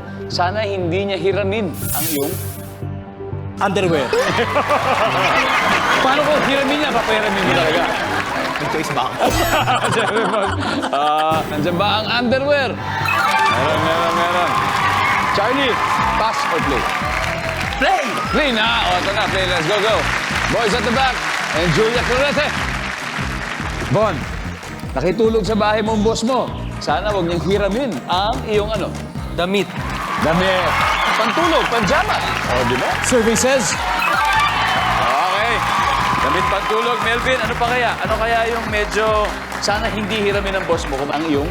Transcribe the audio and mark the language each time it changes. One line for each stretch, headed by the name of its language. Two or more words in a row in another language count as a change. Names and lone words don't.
Filipino: Sana hindi niya hiramin ang iyong Underwear. Paano kung hiramin niya? Papahiramin mo talaga. May choice ba ako? Nandiyan ba ang underwear? Meron. Charlie,
English: pass or play?
Filipino: Play! Play na! O, ito na,
English: play. Let's go. Boys at the back. And Julia Clarete.
Filipino: Bon, nakitulog sa bahay mo ang boss mo. Sana huwag niyang hiramin ang iyong ano? Damit. Damit. Pantulog, panjamas. O, di ba?
English: Survey says,
Filipino: Okay. Damit pantulog. Melvin, ano pa kaya? Ano kaya yung medyo sana hindi hiramin ng boss mo kung ang iyong